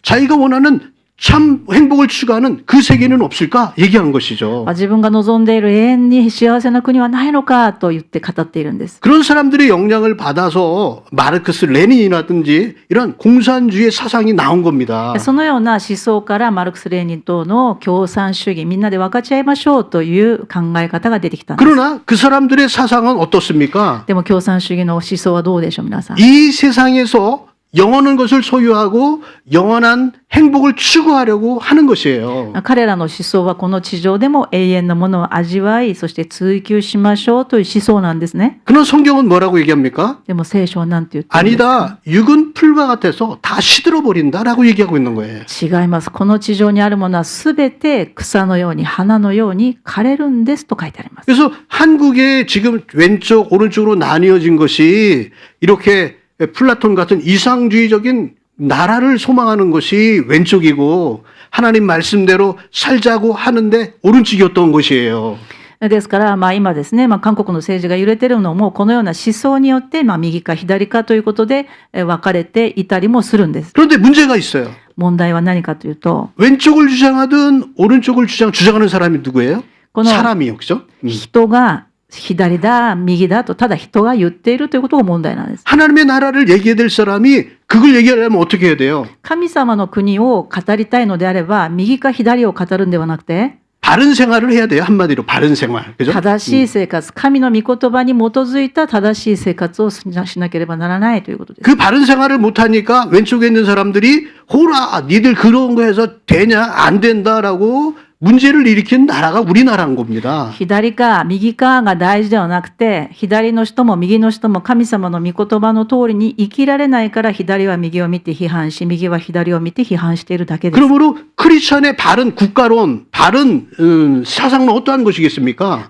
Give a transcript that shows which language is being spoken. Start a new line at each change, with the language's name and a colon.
Korean: 자기가 원하는 참 행복을 추구하는 그 세계는 없을까 얘기한 것이죠.
Japanese: 自分が望んでいる永遠に幸せな国はないのかと言って語っているんです。
Korean: 그런 사람들의 영향을 받아서 마르크스 레닌이라든지 이런 공산주의 사상이 나온 겁니다.
Japanese: そのような思想からマルクス・レーニン等の共産主義、みんなで分かち合いましょうという考え方が出てきたんです。
Korean: 그러나 그 사람들의 사상은 어떻습니까?
Japanese: でも共産主義の思想はどうでしょう、皆さん。
Korean: 이 세상에서 영원한 것을 소유하고 영원한 행복을 추구하려고 하는 것이에요.
Japanese: 彼らの思想はこの地上でも永遠のものを味わい、そして追求しましょうという思想なんですね。
Korean: 그런 성경은 뭐라고 얘기합니까?
Japanese: でも聖書は何て言ってるんですか？
Korean: 아니다. 육은 풀과 같아서 다 시들어 버린다라고 얘기하고 있는 거예요.
Japanese: 違います。この地上にあるものはすべて草のように花のように枯れるんですと書いてあります。
Korean: 그래서 한국에 지금 왼쪽 오른쪽으로 나뉘어진 것이 이렇게 플라톤 같은 이상주의적인 나라를 소망하는 것이 왼쪽이고 하나님 말씀대로 살자고 하는데 오른쪽이었던 것이에요.
Japanese: ですから、今ですね、韓国の政治が揺れているのもこのような思想によって、右か左かということで分かれていたりもするんです。
Korean: 그런데 문제가 있어요.
Japanese: 問題は何かというと、
Korean: 왼쪽을 주장하든 오른쪽을 주장하는 사람이 누구예요?
Japanese: この
Korean: 사람이요, 그죠?
Japanese: 人が左だ、右だとただ人が言っているということが問題なんです。
Korean: 하나님의 나라를 얘기해야 될 사람이 그걸 얘기하려면 어떻게 해야 돼요?
Japanese: 神様の国を語りたいのであれば、右か左を語るんではなくて、
Korean: 바른 생활을 해야 돼요. 한마디로 바른 생활. 그죠?
Japanese: 正しい生活、神の御言葉に基づいた正しい生活をしなければならないということです。
Korean: 그 바른 생활을 못하니까 왼쪽에 있는 사람들이 호라 니들 그런 거 해서 되냐 안 된다라고 문제를 일으킨 나라가 우리나라인 겁니다.
Japanese: 左か右かが大事ではなくて、左の人も右の人も神様の御言葉の通りに生きられないから左は右を見て批判し、右は左を見て批判しているだけです。
Korean: 그러므로 크리스천의 바른 국가론, 바른 사상은 어떠한 것이겠습니까?